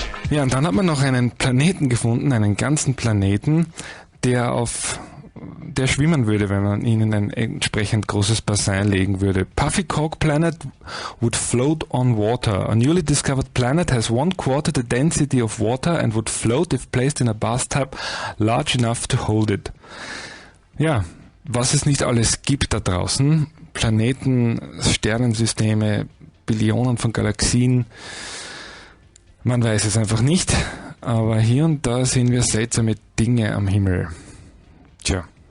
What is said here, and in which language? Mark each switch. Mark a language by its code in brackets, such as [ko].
[de] Ja, und dann hat man noch einen Planeten gefunden, einen ganzen Planeten, der schwimmen würde, wenn man ihn in ein entsprechend großes Bassin legen würde. [en] Puffy Cork Planet would float on water. A newly discovered planet has 1/4 the density of water and would float if placed in a bathtub large enough to hold it. [de] Ja, was es nicht alles gibt da draußen. Planeten, Sternensysteme, Billionen von Galaxien. Man weiß es einfach nicht, aber hier und da sehen wir seltsame Dinge am Himmel. Tja.